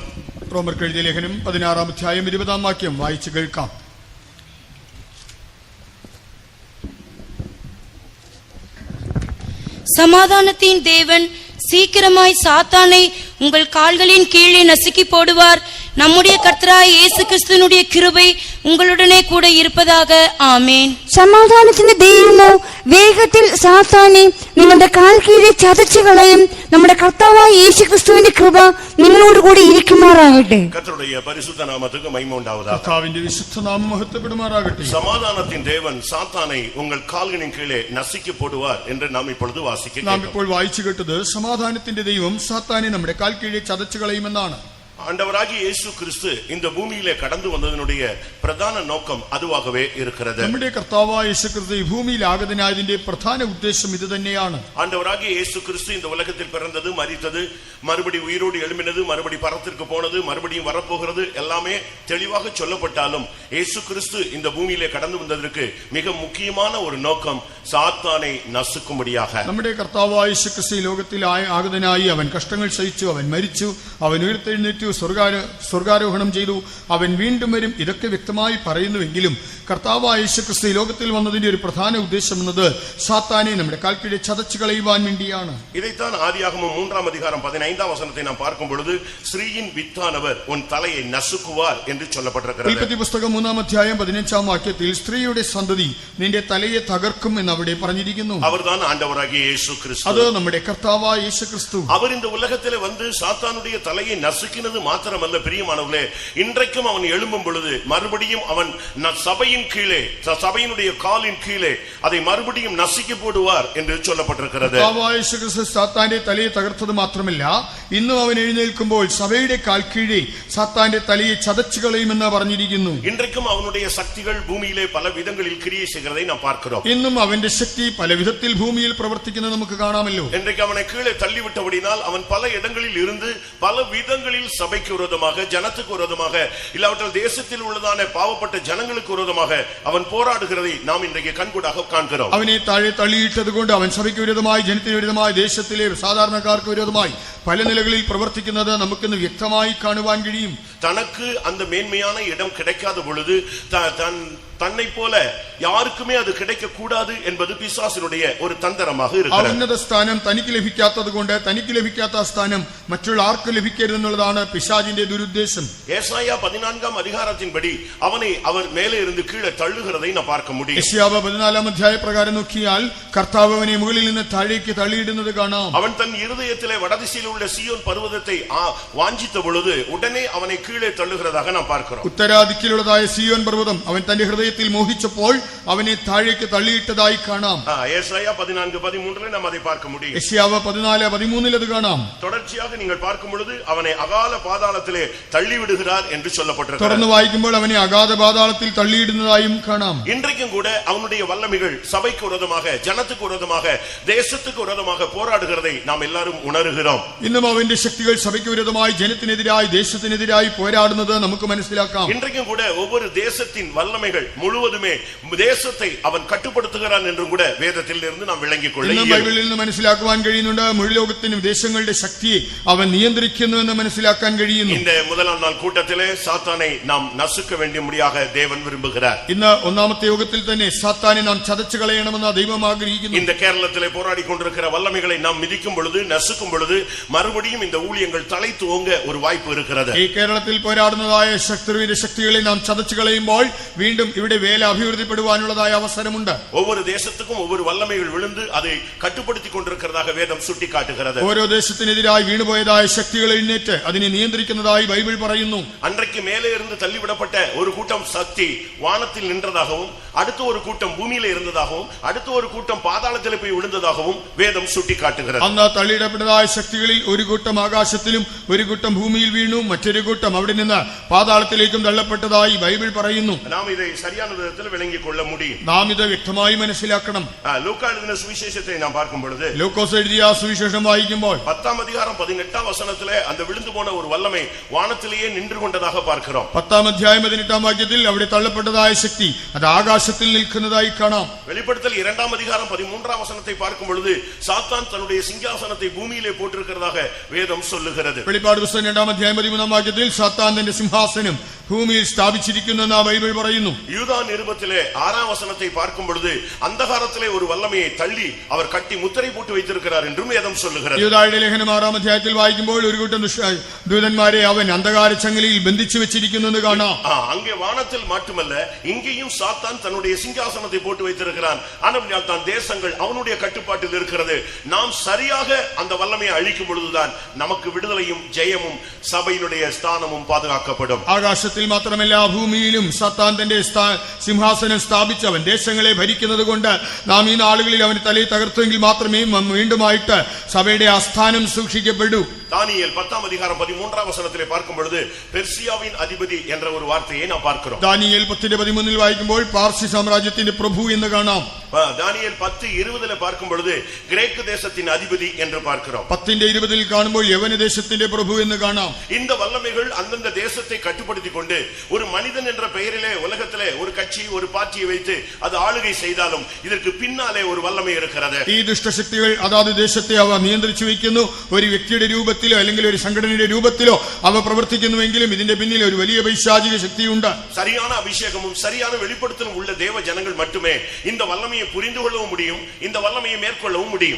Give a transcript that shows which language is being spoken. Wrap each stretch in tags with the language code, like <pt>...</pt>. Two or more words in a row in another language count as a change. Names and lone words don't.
<ta>ரோமர்கள் எழுதிய</ta> <ml>ലേഖനം 16 അധ്യായം 20 വാക്യം വായിച്ചു കേൾക്കാം.</ml> <ta>சமாதானத்தின் தேவன் சீக்கிரமாய் சாத்தானை உங்கள் கால்களின் கீழே நசுக்கி போடுவார். நம்முடைய கர்த்தராகிய இயேசு கிறிஸ்துவினுடைய கிருபை உங்களுடனே கூட இருப்பதாக.</ta> <ml>ആമേൻ. സമാധാനത്തിന്റെ ദൈവമോ വേഗത്തിൽ സാത്താനെ നിങ്ങളുടെ കാൽ കീഴെ ചതച്ചു കളയും. നമ്മുടെ കർത്താവായ യേശു ക്രിസ്തുവിന്റെ കൃപ നിങ്ങളോട് കൂടി ഇരിക്കുമാറാകട്ടെ.</ml> <ta>கர்த்தருடைய பரிசுத்த நாமத்துக்கு மகிமை உண்டாவதாக.</ta> <ml>കർത്താവിന്റെ വിശുദ്ധ നാമം മഹത്വപ്പെടുമാറാകട്ടെ.</ml> <ta>சமாதானத்தின் தேவன் சாத்தானை உங்கள் கால்களின் கீழே நசுக்கி போடுவார் என்று நாம் இப்பொழுது வாசிக்கிறோம்.</ta> <ml>നാം ഇപ്പോൾ വായിച്ചു കേട്ടത് സമാധാനത്തിന്റെ ദൈവം സാത്താനെ നമ്മുടെ കാൽ കീഴെ ചതച്ചു കളയുമെന്നാണ്.</ml> <ta>ஆண்டவராகிய இயேசு கிறிஸ்து இந்த பூமியிலே கடந்து வந்ததனுடைய பிரதான நோக்கம் அதுவாகவே இருக்கிறது.</ta> <ml>നമ്മുടെ കർത്താവായ യേശു ക്രിസ്തു ഈ ഭൂമിയിൽ ആഗതനായതിന്റെ പ്രധാന ഉദ്ദേശം ഇത് തന്നെയാണ്.</ml> <ta>ஆண்டவராகிய இயேசு கிறிஸ்து இந்த உலகத்தில் பிறந்தது, மரித்தது, மறுபடி உயிரோடு எழும்பினது, மறுபடி பரத்திற்கு போனது, மறுபடியும் வரப்போகிறது எல்லாமே தெளிவாக சொல்லப்பட்டாலும் இயேசு கிறிஸ்து இந்த பூமியிலே கடந்து வந்ததற்கு மிக முக்கியமான ஒரு நோக்கம் சாத்தானை நசுக்கும்படியாக.</ta> <ml>നമ്മുടെ കർത്താവായ യേശു ക്രിസ്തു ലോകത്തിൽ ആഗതനായി അവൻ കഷ്ടങ്ങൾ സഹിച്ചു, അവൻ മരിച്ചു, അവൻ ഉയർത്തെഴുന്നേറ്റു, സ്വർഗാരോഹണം ചെയ്തു, അവൻ വീണ്ടും വരും. ഇതൊക്കെ വ്യക്തമായി പറയുന്നുവെങ്കിലും കർത്താവായ യേശു ക്രിസ്തു ലോകത്തിൽ വന്നതിന്റെ ഒരു പ്രധാന ഉദ്ദേശം എന്നത് സാത്താനെ നമ്മുടെ കാൽക്കീഴെ ചതച്ചു കളയുവാൻ വേണ്ടിയാണ്.</ml> <ta>இதைத்தான் ஆதியாகமம் 3 அதிகாரம் 15 வசனத்தை நாம் பார்க்கும் பொழுது ஸ்ரீயின் வித்தானவர் உன் தலையை நசுக்குவார் என்று சொல்லப்பட்டிருக்கிறது.</ta> <ml>ഉൽപ്പത്തി പുസ്തകം 3 അധ്യായം 15 വാക്യത്തിൽ സ്ത്രീയുടെ സന്തതി നിന്റെ തലയെ തകർക്കും എന്ന് അവിടെ പറഞ്ഞിരിക്കുന്നു.</ml> <ta>அவர்தான் ஆண்டவராகிய இயேசு கிறிஸ்து.</ta> <ml>അത് നമ്മുടെ കർത്താവായ യേശു ക്രിസ്തു.</ml> <ta>அவர் இந்த உலகத்திலே வந்து சாத்தானுடைய தலையை நசுக்கினது மாத்திரமல்ல பிரியமானவர்களே, இன்றைக்கும் அவன் எழும்பும் பொழுது மறுபடியும் அவன் சபையின் கீழே, சபையினுடைய காலின் கீழே அதை மறுபடியும் நசுக்கி போடுவார் என்று சொல்லப்பட்டிருக்கிறது.</ta> <ml>കർത്താവായ യേശു ക്രിസ്തു സാത്താന്റെ തലയെ തകർത്തത് മാത്രമല്ല, ഇന്നും അവൻ എഴുന്നേൽക്കുമ്പോൾ സഭയുടെ കാൽ കീഴെ സാത്താന്റെ തലയെ ചതച്ചു കളയുമെന്ന് പറഞ്ഞിരിക്കുന്നു.</ml> <ta>இன்றைக்கும் அவனுடைய சக்திகள் பூமியிலே பல விதங்களில் கிரியை செய்கிறதை நாம் பார்க்கிறோம்.</ta> <ml>ഇന്നും അവന്റെ ശക്തി പല വിധത്തിൽ ഭൂമിയിൽ പ്രവർത്തിക്കുന്നത് നമുക്ക് കാണാമല്ലോ.</ml> <ta>இன்றைக்கு அவனை கீழே தள்ளிவிட்டபடினால் அவன் பல இடங்களில் இருந்து பல விதங்களில் சபைக்கு விரோதமாக, ஜனத்துக்கு விரோதமாக, இல்லாவிட்டால் தேசத்தில் உள்ளதான பாவப்பட்ட ஜனங்களுக்கு விரோதமாக அவன் போராடுகிறதை நாம் இன்றைக்கு கண்கூடாக காண்கிறோம்.</ta> <ml>അവനെ താഴെ തള്ളിയിട്ടത് കൊണ്ട് അവൻ സഭയ്ക്ക് വിരോധമായി, ജനത്തിന് വിരോധമായി, ദേശത്തിലെ സാധാരണക്കാർക്ക് വിരോധമായി പല നിലകളിൽ പ്രവർത്തിക്കുന്നത് നമുക്കിന്ന് വ്യക്തമായി കാണുവാൻ കഴിയും.</ml> <ta>தனக்கு அந்த மேன்மையான இடம் கிடைக்காத பொழுது தன்னை போல யாருக்குமே அது கிடைக்க கூடாது என்பது பிசாசினுடைய ஒரு தந்திரமாக இருக்கிறது.</ta> <ml>ഉന്നത സ്ഥാനം തനിക്ക് ലഭിക്കാത്തത് കൊണ്ട് തനിക്ക് ലഭിക്കാത്ത സ്ഥാനം മറ്റുള്ള ആർക്കും ലഭിക്കരുതെന്നുള്ളതാണ് പിശാചിന്റെ ദുരുദ്ദേശം.</ml> <ta>യേശയ്യാ 14 அதிகாரத்தின்படி அவனை அவர் மேலே இருந்து கீழே தள்ளுகிறதை நாம் பார்க்க முடியும்.</ta> <ml>യെശയ്യാവ് 14 അധ്യായ പ്രകാരം നോക്കിയാൽ കർത്താവ് അവനെ മുകളിൽ നിന്ന് താഴേക്ക് തള്ളിയിടുന്നത് കാണാം.</ml> <ta>அவன் தன் இருதயத்திலே வடதிசையில் உள்ள சீயோன் பர்வதத்தை வாஞ்சித்த பொழுது உடனே அவனை கீழே தள்ளுகிறதாக நாம் பார்க்கிறோம்.</ta> <ml>ഉത്തരാദിക്കിലുള്ളതായ സിയോൻ പർവ്വതം അവൻ തന്റെ ഹൃദയത്തിൽ മോഹിച്ചപ്പോൾ അവനെ താഴേക്ക് തള്ളിയിട്ടതായി കാണാം.</ml> <ta>യേശയ്യാ 14:13 நாம் அதை பார்க்க முடியும்.</ta> <ml>യെശയ്യാവ് 14:13 അത് കാണാം.</ml> <ta>தொடர்ச்சியாக நீங்கள் பார்க்கும் பொழுது அவனை அகால பாதாளத்திலே தள்ளி விடுகிறார் என்று சொல்லப்பட்டிருக்கிறது.</ta> <ml>തുടർന്ന് വായിക്കുമ്പോൾ അവനെ അഗാധ പാതാളത്തിൽ തള്ളിയിടുന്നതായും കാണാം.</ml> <ta>இன்றைக்கும் கூட அவனுடைய வல்லமைகள் சபைக்கு விரோதமாக, ஜனத்துக்கு விரோதமாக, தேசத்துக்கு விரோதமாக போராடுகிறதை நாம் எல்லாரும் உணர்கிறோம்.</ta> <ml>ഇന്നും അവന്റെ ശക്തികൾ സഭയ്ക്ക് വിരോധമായി, ജനത്തിനെതിരായി, ദേശത്തിനെതിരായി പോരാടുന്നത് നമുക്ക് മനസ്സിലാക്കാം.</ml> <ta>இன்றைக்கும் கூட ஒவ்வொரு தேசத்தின் வல்லமைகள் முழுவதுமே தேசத்தை அவன் கட்டுப்படுத்துகிறான் என்றும் கூட வேதத்தில் இருந்து நாம் விளங்கிக் கொள்ள</ta> <ml>ഇന്നും ബൈബിളിൽ നിന്ന് മനസ്സിലാക്കുവാൻ കഴിയുന്നുണ്ട്. മുഴു ലോകത്തിനും ദേശങ്ങളുടെ ശക്തിയെ അവൻ നിയന്ത്രിക്കുന്നു എന്ന് മനസ്സിലാക്കാൻ കഴിയുന്നു.</ml> <ta>இந்த முதலாம் நாள் கூட்டத்திலே சாத்தானை நாம் நசுக்க வேண்டியபடியாக தேவன் விரும்புகிறார்.</ta> <ml>ഇന്ന് ഒന്നാമത്തെ യോഗത്തിൽ തന്നെ സാത്താനെ നാം ചതച്ചു കളയണമെന്ന് ദൈവം ആഗ്രഹിക്കുന്നു.</ml> <ta>இந்த கேரளத்திலே போராடி கொண்டிருக்கிற வல்லமைகளை நாம் மிதிக்கும் பொழுது, நசுக்கும் பொழுது மறுபடியும் இந்த ஊழியங்கள் தலை தூங்க ஒரு வாய்ப்பு இருக்கிறது.</ta> <ml>ഈ കേരളത്തിൽ പോരാടുന്നതായ ശത്രുവിന്റെ ശക്തികളെ നാം ചതച്ചു കളയുമ്പോൾ വീണ്ടും ഇവിടെ വേല അഭിവൃദ്ധിപ്പെടുവാനുള്ളതായ അവസരമുണ്ട്.</ml> <ta>ஒவ்வொரு தேசத்துக்கும் ஒவ்வொரு வல்லமைகள் விழுந்து அதை கட்டுப்படுத்திக் கொண்டிருக்கிறதாக வேதம் சுட்டிக்காட்டுகிறது.</ta> <ml>ഓരോ ദേശത്തിനെതിരായി വീണുപോയതായ ശക്തികൾ എഴുന്നേറ്റ് അതിനെ നിയന്ത്രിക്കുന്നതായി ബൈബിൾ പറയുന്നു.</ml> <ta>அன்றைக்கு மேலே இருந்து தள்ளிவிடப்பட்ட ஒரு கூட்டம் சக்தி வானத்தில் நின்றதாகவும், அடுத்த ஒரு கூட்டம் பூமியில இருந்ததாகவும், அடுத்த ஒரு கூட்டம் பாதாளத்தில் போய் விழுந்ததாகவும் வேதம் சுட்டிக்காட்டுகிறது.</ta> <ml>അന്ന് തള്ളിയിടപ്പെട്ടതായ ശക്തികളിൽ ഒരു കൂട്ടം ആകാശത്തിലും ഒരു കൂട്ടം ഭൂമിയിൽ വീണു, മറ്റൊരു കൂട്ടം അവിടെ നിന്ന് പാതാളത്തിലേക്കും തള്ളപ്പെട്ടതായി ബൈബിൾ പറയുന്നു.</ml> <ta>நாம் இதை சரியான விதத்தில் விளங்கிக் கொள்ள முடியும்.</ta> <ml>നാം ഇത് വ്യക്തമായി മനസ്സിലാക്കണം.</ml> <ta>லூக்கா எழுதின சுவிசேஷத்தை நாம் பார்க்கும் பொழுது,</ta> <ml>ലൂക്കോസ് എഴുതിയ സുവിശേഷം വായിക്കുമ്പോൾ</ml> <ta>10 அதிகாரம் 18 வசனத்திலே அந்த விழுந்து போன ஒரு வல்லமை வானத்திலேயே நின்று கொண்டதாக பார்க்கிறோம்.</ta> <ml>10 അധ്യായം 18 വാക്യത്തിൽ അവിടെ തള്ളപ്പെട്ടതായ ശക്തി അത് ആകാശത്തിൽ നിൽക്കുന്നതായി കാണാം.</ml> <ta>வெளிப்படுத்தல் 2 அதிகாரம் 13 வசனத்தை பார்க்கும் பொழுது சாத்தான் தன்னுடைய சிங்காசனத்தை பூமியிலே போட்டிருக்கிறதாக வேதம் சொல்லுகிறது.</ta> <ml>വെളിപ്പാട് പുസ്തകം 2 അധ്യായം 13 വാക്യത്തിൽ സാത്താൻ തന്റെ സിംഹാസനം ഭൂമിയിൽ സ്ഥാപിച്ചിരിക്കുന്നെന്ന് ബൈബിൾ പറയുന്നു.</ml> <ta>யூதா நிருபத்திலே 6 வசனத்தை பார்க்கும் பொழுது அந்தகாரத்திலே ஒரு வல்லமையை தள்ளி அவர் கட்டி முத்திரை போட்டு வைத்திருக்கிறார் என்றும் வேதம் சொல்லுகிறது.</ta> <ml>യൂദായുടെ ലേഖനം 6 അധ്യായത്തിൽ വായിക്കുമ്പോൾ ഒരു കൂട്ടം ദൂതന്മാരെ അവൻ അന്ധകാര ചങ്ങലയിൽ ബന്ധിച്ചു വെച്ചിരിക്കുന്നെന്ന് കാണാം.</ml> <ta>அங்கே வானத்தில் மட்டுமல்ல, இங்கேயும் சாத்தான் தன்னுடைய சிங்காசனத்தை போட்டு வைத்திருக்கிறான். ஆனால் தான் தேசங்கள் அவனுடைய கட்டுப்பாட்டில் இருக்கிறது. நாம் சரியாக அந்த வல்லமையை அழிக்கும் பொழுதுதான் நமக்கு விடுதலையும் ஜெயமும் சபையினுடைய ஸ்தானமும் பாதுகாக்கப்படும்.</ta> <ml>ആകാശത്തിൽ മാത്രമല്ല, ഭൂമിയിലും സാത്താൻ തന്റെ സിംഹാസനം സ്ഥാപിച്ചവൻ ദേശങ്ങളെ ഭരിക്കുന്നത് കൊണ്ട് നാം ഈ നാളുകളിൽ അവന്റെ തലയെ തകർത്തെങ്കിൽ മാത്രമേ വീണ്ടുമായിട്ട് സഭയുടെ ആസ്ഥാനം സൂക്ഷിക്കപ്പെടൂ.</ml> <ta>தானியேல் 10 அதிகாரம் 13 வசனத்திலே பார்க்கும் பொழுது பெர்சியாவின் அதிபதி என்ற ஒரு வார்த்தையை நாம் பார்க்கிறோம்.</ta> <ml>ദാനിയേൽ 10:13 വായിക്കുമ്പോൾ പാർസി സാമ്രാജ്യത്തിന്റെ പ്രഭു എന്ന് കാണാം.</ml> <ta>தானியேல் 10:20 பார்க்கும் பொழுது கிரேக்கு தேசத்தின் அதிபதி என்று பார்க்கிறோம்.</ta> <ml>10:20 കാണുമ്പോൾ യവന ദേശത്തിന്റെ പ്രഭു എന്ന് കാണാം.</ml> <ta>இந்த வல்லமைகள் அந்தந்த தேசத்தை கட்டுப்படுத்திக் கொண்டு ஒரு மனிதன் என்ற பெயரிலே உலகத்திலே ஒரு கட்சி ஒரு பார்ட்டியை வைத்து அது ஆளுகை செய்தாலும் இதற்கு பின்னாலே ஒரு வல்லமை இருக்கிறது.</ta> <ml>ഈ ദുഷ്ടശക്തികൾ അതാത് ദേശത്തെ അവ നിയന്ത്രിച്ചു വയ്ക്കുന്നു. ഒരു വ്യക്തിയുടെ രൂപത്തിലോ അല്ലെങ്കിൽ ഒരു സംഘടനയുടെ രൂപത്തിലോ അവ പ്രവർത്തിക്കുന്നുവെങ്കിലും ഇതിന്റെ പിന്നിൽ ഒരു വലിയ പൈശാചിക ശക്തിയുണ്ട്.</ml> <ta>சரியான அபிஷேகமும் சரியான வெளிப்படுத்தலும் உள்ள தேவ ஜனங்கள் மட்டுமே இந்த வல்லமையை புரிந்து கொள்ளவும் முடியும், இந்த வல்லமையை மேற்கொள்ளவும் முடியும்.</ta>